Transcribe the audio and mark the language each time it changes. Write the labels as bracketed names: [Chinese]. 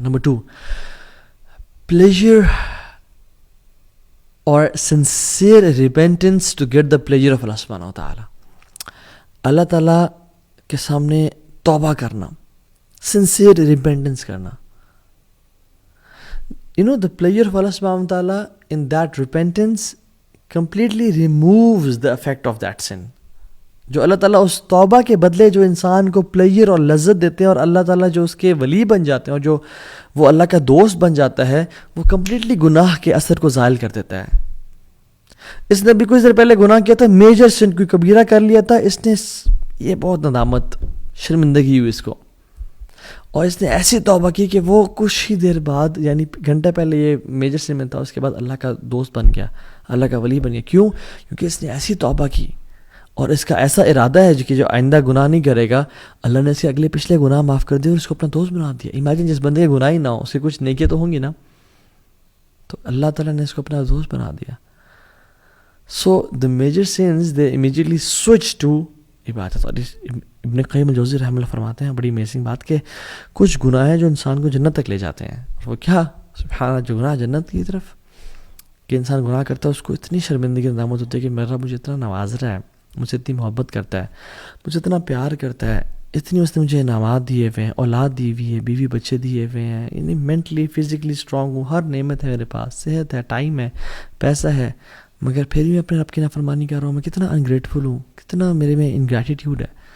[English] Number 2, pleasure اور sincere repentance to get the pleasure of Allah سبحانہ وتعالیٰ. [Urdu] اللہ تعالیٰ کے سامنے توبہ کرنا, سنسیئر ریپینٹنس کرنا. [English] You know, the pleasure of Allah subhanahu wa ta'ala in that repentance completely removes the effect of that sin. [Urdu] جو اللہ تعالیٰ اس توبہ کے بدلے جو انسان کو پلیجر اور لذت دیتے ہیں, اور اللہ تعالیٰ جو اس کے ولی بن جاتے ہیں اور جو وہ اللہ کا دوست بن جاتا ہے, وہ کمپلیٹلی گناہ کے اثر کو زائل کر دیتا ہے. اس نے بھی کچھ دیر پہلے گناہ کیا تھا, میجر سن, کوئی کبیرہ کر لیا تھا, اس نے یہ بہت ندامت, شرمندگی ہوئی اس کو, اور اس نے ایسی توبہ کی کہ وہ کچھ ہی دیر بعد, یعنی گھنٹہ پہلے یہ میجر سن میں تھا, اس کے بعد اللہ کا دوست بن گیا, اللہ کا ولی بن گیا. کیوں؟ کیونکہ اس نے ایسی توبہ کی اور اس کا ایسا ارادہ ہے کہ جو آئندہ گناہ نہیں کرے گا. اللہ نے اس کے اگلے پچھلے گناہ معاف کر دیے اور اس کو اپنا دوست بنا دیا. امیجن جس بندے کے گناہ ہی نہ ہو, اس کے کچھ نیکیاں تو ہوں گی نا, تو اللہ تعالیٰ نے اس کو اپنا دوست بنا دیا. [English] So the major sense they immediately switch to عبادت. [Urdu] اور ابن قیم الجوزی رحمہ اللہ فرماتے ہیں بڑی امیزنگ بات کہ کچھ گناہ ہیں جو انسان کو جنت تک لے جاتے ہیں. اور وہ کیا؟ سبحان اللہ, جو گناہ جنت کی طرف, کہ انسان گناہ کرتا ہے اس کو اتنی شرمندگی ندامت ہوتی ہے کہ میرا مجھے اتنا نواز رہا ہے, مجھ سے اتنی محبت کرتا ہے, مجھے اتنا پیار کرتا ہے, اتنی اس نے مجھے انعامات دیے ہوئے ہیں, اولاد دی ہوئی ہے, بیوی بچے دیے ہوئے ہیں, یعنی مینٹلی فزیکلی اسٹرانگ ہوں, ہر نعمت ہے میرے پاس, صحت ہے, ٹائم ہے, پیسہ ہے, مگر پھر بھی میں اپنے رب کی نافرمانی کر رہا ہوں. میں کتنا انگریٹفل ہوں, کتنا میرے میں انگریٹیٹیوڈ ہے.